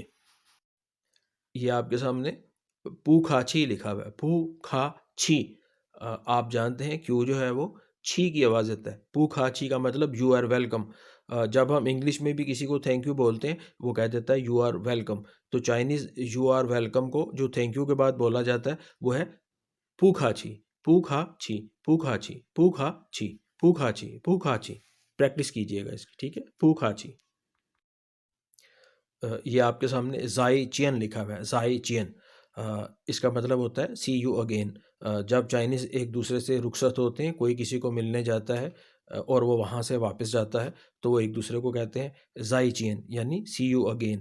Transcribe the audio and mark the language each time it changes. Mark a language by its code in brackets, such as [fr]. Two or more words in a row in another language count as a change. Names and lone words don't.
[ur] یہ آپ کے سامنے [zh] 不客气 [ur] لکھا ہوا ہے، [zh] 不客气. [ur] آپ جانتے ہیں کیوں جو ہے وہ چھی کی آواز دیتا ہے. [zh] 不客气 [ur] کا مطلب [en] you are welcome. [ur] جب ہم انگلش میں بھی کسی کو [en] thank you [ur] بولتے ہیں وہ کہہ دیتا ہے [en] you are welcome. [ur] تو چائنیز [en] you are welcome [ur] کو جو [en] thank you [ur] کے بعد بولا جاتا ہے وہ ہے [zh] 不客气, 不客气, 不客气, 不客气, 不客气, 不客气. [ur] پریکٹس کیجئے گا اس کی، ٹھیک ہے. [zh] 不客气. [ur] یہ آپ کے سامنے [zh] 再见 [ur] لکھا ہوا ہے، [zh] 再见. [ur] اس کا مطلب ہوتا ہے [en] see you again. [ur] جب چائنیز ایک دوسرے سے رخصت ہوتے ہیں، کوئی کسی کو ملنے جاتا ہے اور وہ وہاں سے واپس جاتا ہے تو وہ ایک دوسرے کو کہتے ہیں [zh] 再见, [ur] یعنی [en] see you again.